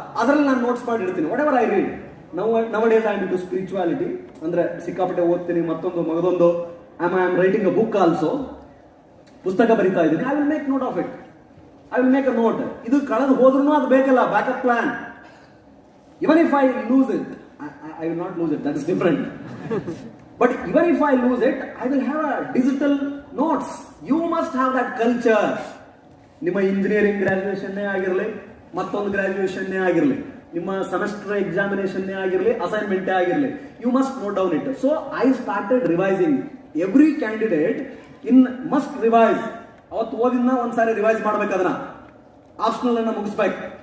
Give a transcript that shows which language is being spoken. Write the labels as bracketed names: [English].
[Kannada] ಅದರಲ್ಲಿ ನಾನು ನೋಟ್ಸ್ ಮಾಡಿ ಇಡ್ತೀನಿ. [English] Whatever I read. Nowadays I am to spirituality, [Kannada] ಅಂದ್ರೆ ಸಿಕ್ಕಾಪಟ್ಟೆ ಓದ್ತೀನಿ. ಮತ್ತೊಂದು ಮಗದೊಂದು [English] I am writing a book also, [Kannada] ಪುಸ್ತಕ ಬರೀತಾ ಇದ್ದೀನಿ. [English] I will make note of it, I will make a note. [Kannada] ಇದು ಕಳೆದು ಹೋದ್ರೂ ಅದು ಬೇಕಲ್ಲ, [English] Backup plan. Even if I lose it, I will not lose it, that is different. But even if I lose it, I will have a digital notes. You must have that culture. [Kannada] ನಿಮ್ಮ engineering ಗ್ರಾಜುಯೇಷನ್ನೇ ಆಗಿರಲಿ, ಮತ್ತೊಂದು ಗ್ರಾಜುಯೇಷನ್ನೇ ಆಗಿರಲಿ, ನಿಮ್ಮ semester ಎಕ್ಸಾಮಿನೇಷನ್ನೇ ಆಗಿರಲಿ, ಅಸೈನ್ಮೆಂಟೇ ಆಗಿರಲಿ, [English] You must note down it. So I started revising. Every candidate must revise. [Kannada] ಅವತ್ತು ಓದಿನ ಒಂದ್ಸಾರಿ ರಿವೈಸ್ ಮಾಡ್ಬೇಕು, ಅದನ್ನ ಆಪ್ಷನಲ್ ಅನ್ನ ಮುಗಿಸ್ಬೇಕು.